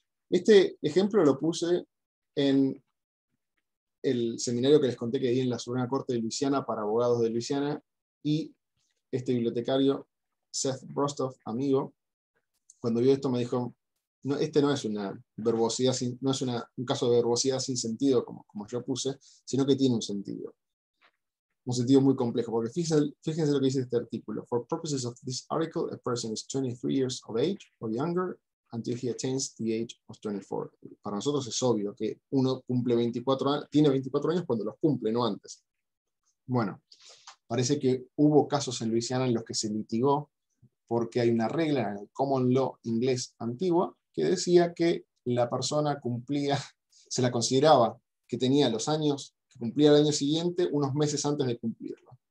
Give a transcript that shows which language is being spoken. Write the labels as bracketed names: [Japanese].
[Spanish] Este ejemplo lo puse en el seminario que les conté que di en la Suprema Corte de Luisiana para abogados de Luisiana, y este bibliotecario, Seth Brostoff, amigo, cuando vio esto me dijo, no, este no es una verbosidad, no es un caso de verbosidad sin sentido, como yo puse, sino que tiene un sentido muy complejo, porque fíjense lo que dice este artículo. [English] For purposes of this article, a person is 23 years of age or younger until he attains the age of 24. [Spanish] Para nosotros es obvio que uno cumple 24 años, tiene 24 años cuando los cumple, no antes. Bueno, parece que hubo casos en Luisiana en los que se litigó porque hay una regla en el common law inglés antiguo que decía que la persona se la consideraba que tenía los años que cumplía el año siguiente unos meses antes de cumplirlo.